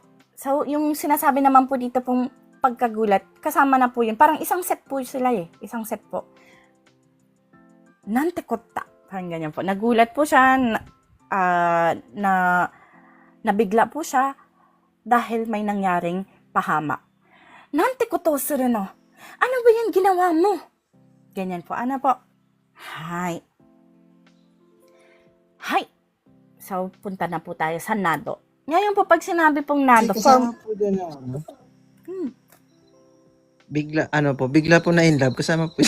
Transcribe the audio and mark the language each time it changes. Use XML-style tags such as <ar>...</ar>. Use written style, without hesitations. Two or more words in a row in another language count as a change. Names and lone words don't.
<tl>So, yung sinasabi naman po dito pong pagkagulat, kasama na po yun. Parang isang set po sila eh. Isang set po.</tl> <ja>なんてこった.</ja> <tl>Parang ganyan po. Nagulat po siya, nabigla po siya dahil may nangyaring pahamak.</tl> <ja>なんてことするの?</ja> <tl>Ano ba yan ginawa mo? Ganyan po. Ano po? Hi. Hi. So, punta na po tayo sa nado. Ngayon po, pag sinabi pong nado, Kasama po doon na ano? Bigla po na</tl> <en>in love.</en> <tl>Kasama po.</tl>